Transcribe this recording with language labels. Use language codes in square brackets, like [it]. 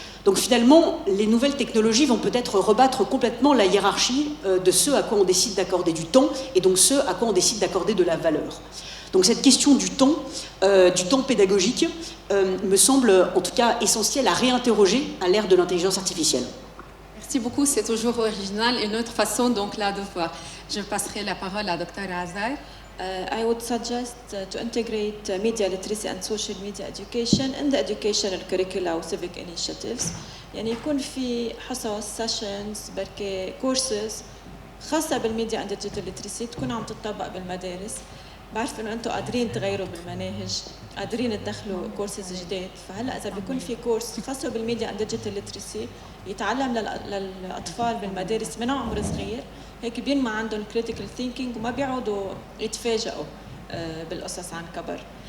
[fr] Donc finalement, les nouvelles technologies vont peut-être rebattre complètement la hiérarchie de ce à quoi on décide d'accorder du temps, et donc ce à quoi on décide d'accorder de la valeur. Donc cette question du temps pédagogique, me semble en tout cas essentielle à réinterroger à l'ère de l'intelligence artificielle. Merci beaucoup, c'est toujours original, une autre façon donc là de voir. Je passerai la parole à Dr. Azar. [en] I would suggest to integrate media literacy and social media education in the educational curricula و civic initiatives. [ar] يعني يكون في حصص sessions بركي courses خاصة بالميديا [en] and digital literacy [ar] تكون عم تطبق بالمدارس. بعرف انه انتم قادرين تغيروا بالمناهج، قادرين تدخلوا كورسز جداد، فهلا اذا بيكون في كورس خاصه بالميديا [en] and digital literacy [ar] يتعلم للاطفال بالمدارس من عمر صغير، هيك بينمى عندهم [en] critical thinking [ar] وما بيقعدوا يتفاجئوا بالقصص عن كبر.